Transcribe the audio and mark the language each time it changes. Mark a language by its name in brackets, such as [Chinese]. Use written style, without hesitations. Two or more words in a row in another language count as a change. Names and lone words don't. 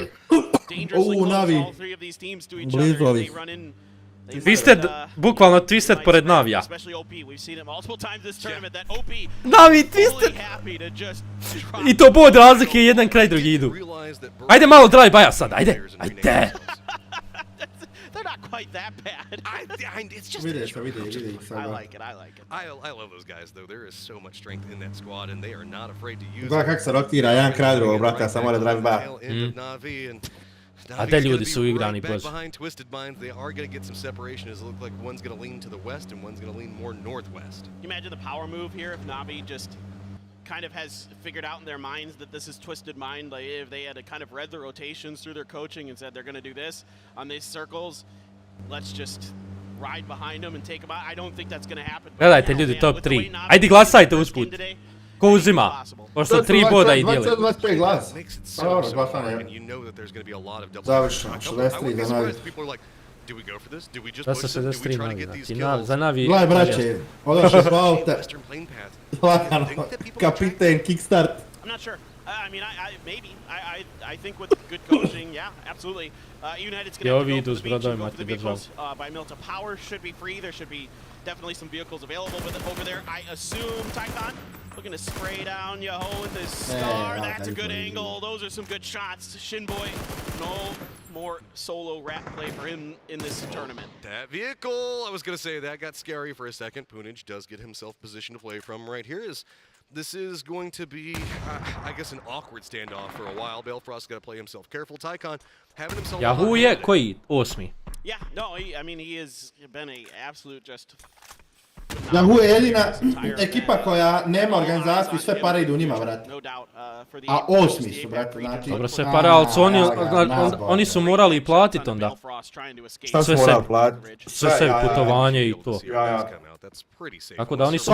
[Bosnian] Navi, blizu ovih. Twisted, bukvalno Twisted pored Navija. Navi, Twisted! I to bod razlike, jedan kraj drugi idu. Ajde malo drive baja sad, ajde, ajde! [English] Quite that bad. It's just [Bosnian] Vidi. [English] I like it. I love those guys though. There is so much strength in that squad and they are not afraid to use it. [Bosnian] Gledaj kako se rotira, jedan kraj drugog, brate, ja sam mora drive baja. A te ljudi su igrani, bože. [English] Behind Twisted Minds, they are going to get some separation as it looks like one's going to lean to the west and one's going to lean more northwest. You imagine the power move here if Navi just kind of has figured out in their minds that this is Twisted Mind, like if they had kind of read the rotations through their coaching and said they're going to do this on these circles, let's just ride behind them and take them out. I don't think that's going to happen. [Bosnian] Gledajte ljudi, top 3. Ajde glasajte usput. Ko uzima? Pošto 3 boda i dijeli. 25 glas. Pa dobro, glasanje. Završeno, 63 za Navi. Da se 63 Navi, znači za Navi... Gledaj braće, odašli smo aute. Lagano, kapiten, kickstart. [English] I'm not sure. I mean, maybe. I think with good coaching, yeah, absolutely. United's going to have to go for the beach and go for the vehicles. By Milta, power should be free. There should be definitely some vehicles available with it over there. I assume Tycon looking to spray down Yaho with his star. That's a good angle. Those are some good shots. Shinboy, no more solo rat play for him in this tournament. That vehicle, I was going to say, that got scary for a second. Punij does get himself positioned to play from right here. This is going to be, I guess, an awkward standoff for a while. Balefrost's got to play himself careful. Tycon having himself... [Bosnian] Yahoo je koji? 8. [English] Yeah, no, I mean, he has been a absolute just... [Bosnian] Yahoo je jedina ekipa koja nema organizaciju i sve pare idu njima, brate. A 8. su, brate, znači... Dobro, sve pare, ali su oni su morali i platit onda. Šta su morali platit? Sve putovanje i to. Tako da oni su...